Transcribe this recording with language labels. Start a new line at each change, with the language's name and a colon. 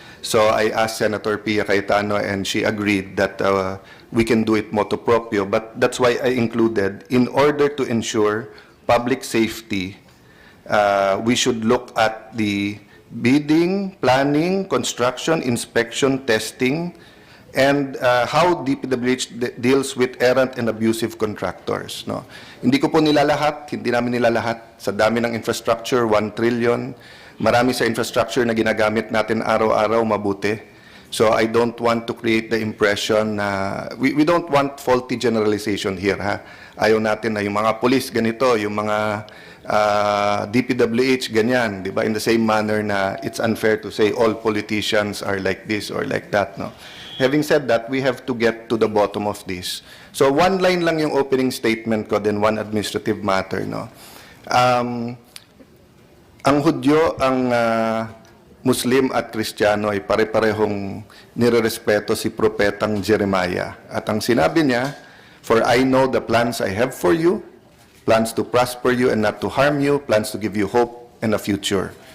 English: So I asked Senator Pia Cayetano and she agreed that we can do it motu proprio, but that's why I included, in order to ensure public safety, we should look at the bidding, planning, construction, inspection, testing, and how DPWH deals with errant and abusive contractors.
Filipino: No? Hindi ko po nilalahat, hindi namin nilalahat. Sa dami ng infrastructure, 1 trillion. Marami sa infrastructure na ginagamit natin araw-araw mabuti.
English: So I don't want to create the impression na, we don't want faulty generalization here. Ha?
Filipino: Ayaw natin na yung mga police ganito, yung mga DPWH ganyan, di ba?
English: In the same manner na it's unfair to say all politicians are like this or like that. No? Having said that, we have to get to the bottom of this. So one line
Filipino: lang yung
English: opening statement ko, then one administrative matter. No?
Filipino: Ang Hudyo, ang Muslim at Kristiyano ay pare-parehong nirerespeto si Propetang Jeremiah. At ang sinabi niya,
English: "For I know the plans I have for you, plans to prosper you and not to harm you, plans to give you hope and a future."